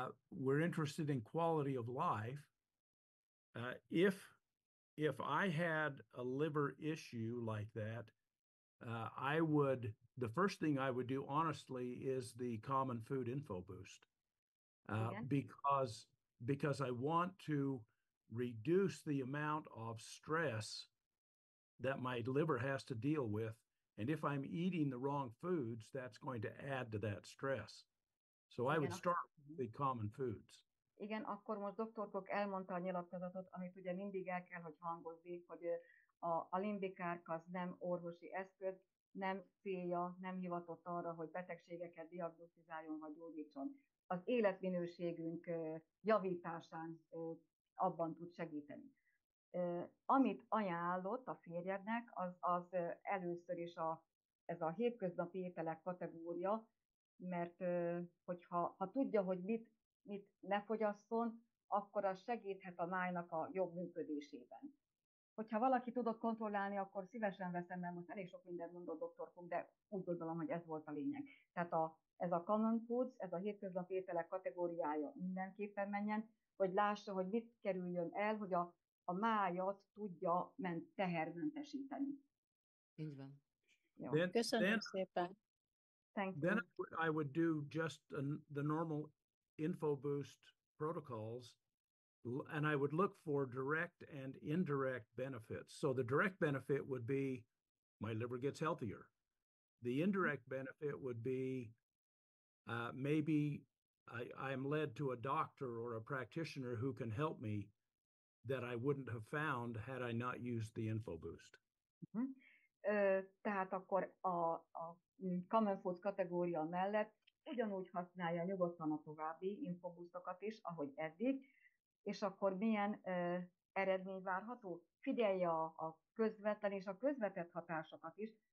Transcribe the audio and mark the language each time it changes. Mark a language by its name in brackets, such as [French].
[English] We're interested in quality of life. If I had a liver issue like that, the first thing I would do, honestly, is the Common Food Info Boost, because I want to reduce the amount of stress that my liver has to deal with. And if I'm eating the wrong foods, that's going to add to that stress. So I would start with the common foods. [Hungarian] Igen, akkor most Dr. Cook elmondta a nyilatkozatot, amit ugye mindig el kell, hogy hangozni, hogy a Limbicart az nem orvosi eszköz, nem célja, nem hivatott arra, hogy betegségeket diagnosztizáljon vagy gyógyítson. Az életminőségünk javításán abban tud segíteni. Amit ajánlott a férjednek, az először is ez a hétköznapi ételek kategória, mert hogyha tudja, hogy mit mit ne fogyasszon, akkor az segíthet a májnak a jobb működésében. Hogyha valaki tudott kontrollálni, akkor szívesen veszem, mert most elég sok mindent mondott Dr. Cook, de úgy gondolom, hogy ez volt a lényeg. Tehát ez a common foods, ez a hétköznapi ételek kategóriája mindenképpen menjen, hogy lássa, hogy mit kerüljön el, hogy a májat tudja tehermentesíteni. Így van. Jó. Köszönöm szépen. [English] Thank you. Then I would do just the normal InfoBoost protocols, and I would look for direct and indirect benefits. So the direct benefit would be my liver gets healthier. The indirect benefit would be maybe I'm led to a doctor or a practitioner who can help me that I wouldn't have found had I not used the InfoBoost. [Hungarian] Tehát akkor a Common Food kategória mellett ugyanúgy használja nyugodtan a további infoboostokat is, ahogy eddig, és akkor milyen eredmény várható? Figyelje a közvetlen és a közvetett hatásokat is.